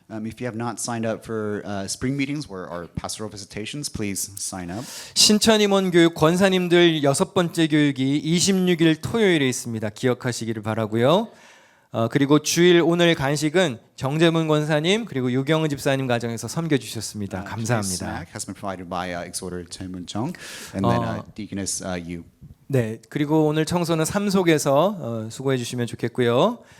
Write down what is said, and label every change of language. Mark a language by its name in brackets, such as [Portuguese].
[English] If you have not signed up for spring meetings or our pastoral visitations, please sign up. [Korean] 신천 임원 교육 권사님들 6번째 교육이 26일 토요일에 있습니다. 기억하시기를 바라고요. 그리고 주일 오늘 간식은 정재문 권사님 그리고 유경은 집사님 가정에서 섬겨 주셨습니다. [English] Today's [Korean] 감사합니다. [English] snack has been provided by exhorter Choi Moon Jung and then Deaconess Yu. [Korean] 네, 그리고 오늘 청소는 삼속에서 수고해 주시면 좋겠고요.